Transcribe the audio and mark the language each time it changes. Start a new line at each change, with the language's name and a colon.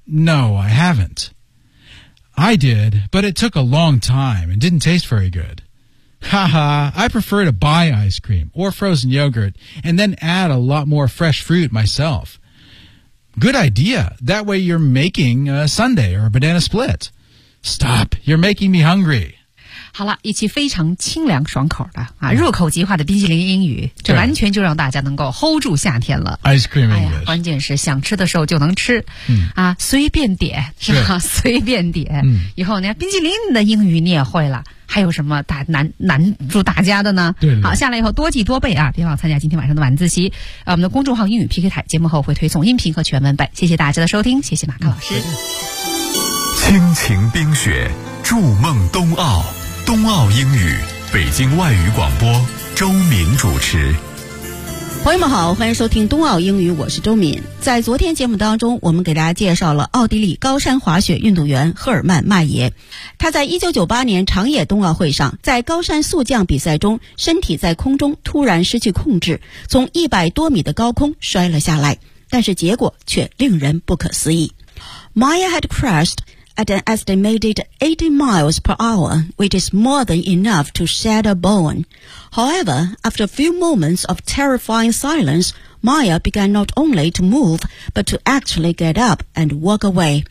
English: No, I haven't. I did, but it took a long time and didn't taste very good. Haha, I prefer to buy ice cream or frozen yogurt and then add a lot more fresh fruit myself. Good idea. That way you're making a sundae or a banana split. Stop. You're making me hungry.
Chinese: 好了，一期非常清凉爽口的啊，入口即化的冰淇淋英语，这完全就让大家能够 hold 住夏天了。
English: Ice cream English，
Chinese: 哎呀，关键是想吃的时候就能吃，啊，随便点是吧？随便点，以后呢，冰淇淋的英语你也会了。还有什么大难住大家的呢？对，好，下来以后多记多背啊，别忘参加今天晚上的晚自习。我们的公众号英语 PK 台节目后会推送音频和全文本。谢谢大家的收听，谢谢马克老师。倾情冰雪，筑梦冬奥。冬奥英语，北京外语广播，周敏主持。朋友们好，欢迎收听冬奥英语，我是周敏。在昨天节目当中，我们给大家介绍了奥地利高山滑雪运动员赫尔曼·迈耶，他在1998年长野冬奥会上，在高山速降比赛中，身体在空中突然失去控制，从100多米的高空摔了下来，但是结果却令人不可思议。
English: Maya had crashedAt an estimated 80 miles per hour, which is more than enough to shatter a bone. However, after a few moments of terrifying silence, Maya began not only to move, but to actually get up and walk away.